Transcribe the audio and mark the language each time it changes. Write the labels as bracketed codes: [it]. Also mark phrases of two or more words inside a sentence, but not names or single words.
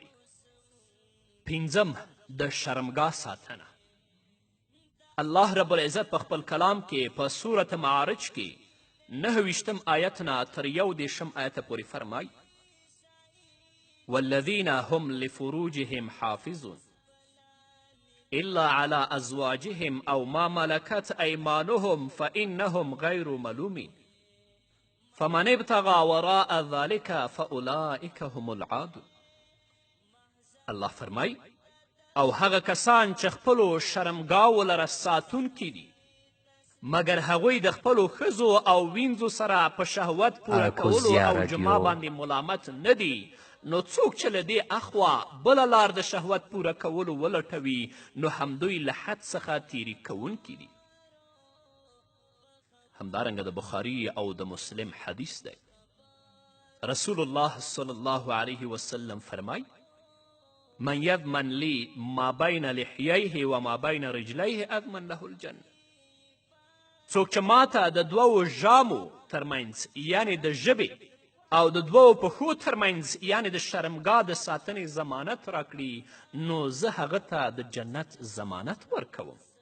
[ps] پنځم، د شرمګاه ساتنه. [ar] الله رب العزت [ps] په خپل کلام کې په سورت معارج کې 9 آیت نه تر 11 آیته پورې فرمای: [ar] والذین هم لفروجهم حافظون الا على ازواجهم او ما ملكت ایمانهم فانهم غیر ملومین فمن ابتغى وراء ذلك فاولئک هم العادون. [ps] الله فرمای: او هغه کسان چې خپلو شرمګاو لره ساتونکي دي، مګر هغوی د خپلو ښځو او وینځو سره په شهوت پوره کولو او جما باندې ملامت نه دي، نو څوک چې له دې اخوا بله لار د شهوت پوره کولو ولټوي، نو همدوی له حد څخه تیری کوونکي دي. همدارنګه د بخاري او د مسلم حدیث دی. [ar] رسول الله صلی الله علیه وسلم [ps] فرمای: [ar] من یضمن لی ما بین لحییه و ما بین رجلیه اضمن له الجنه. [ps] څوک چې ماته د دوو ژامو ترمنځ یعنې د ژبې او د دوو پښو ترمنځ یعنې د شرمګاه د ساتنې ضمانت راکړي نو زه هغه ته د جنت ضمانت ورکوم.